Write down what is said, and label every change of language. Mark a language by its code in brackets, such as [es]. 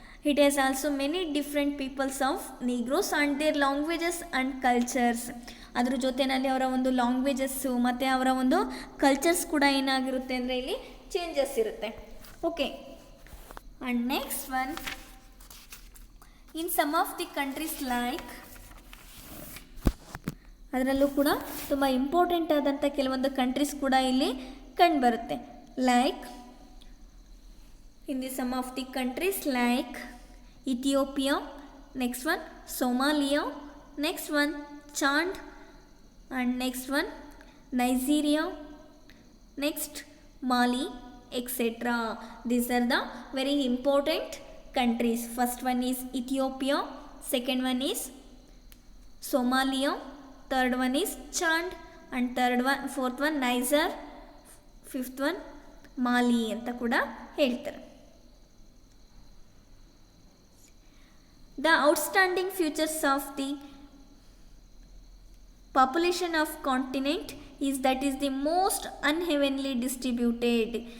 [en] It has also many different peoples of Negroes and their languages and cultures. [kn] ಅದರ ಜೊತೆಯಲ್ಲಿ ಅವರ ಒಂದು languages ಮತ್ತು ಅವರ ಒಂದು ಕಲ್ಚರ್ಸ್ ಕೂಡ ಏನಾಗಿರುತ್ತೆ ಅಂದರೆ ಇಲ್ಲಿ ಚೇಂಜಸ್ ಇರುತ್ತೆ. [en] okay, and next one, in some of the countries like, [kn] ಅದರಲ್ಲೂ ಕೂಡ ತುಂಬ ಇಂಪಾರ್ಟೆಂಟ್ ಆದಂಥ ಕೆಲವೊಂದು ಕಂಟ್ರೀಸ್ ಕೂಡ ಇಲ್ಲಿ ಕಂಡುಬರುತ್ತೆ. [en] Like in the some of the countries like Ethiopia, next one Somalia, next one Chad, and next one Nigeria, next Mali, etc. These are the very important countries. First one is Ethiopia, second one is Somalia, third one is Chad, and third one fourth one Niger, fifth one Mali [kn] ಅಂತ ಕೂಡ ಹೇಳ್ತಾರೆ. [en] The outstanding futures of the population of continent is that is the most unevenly distributed.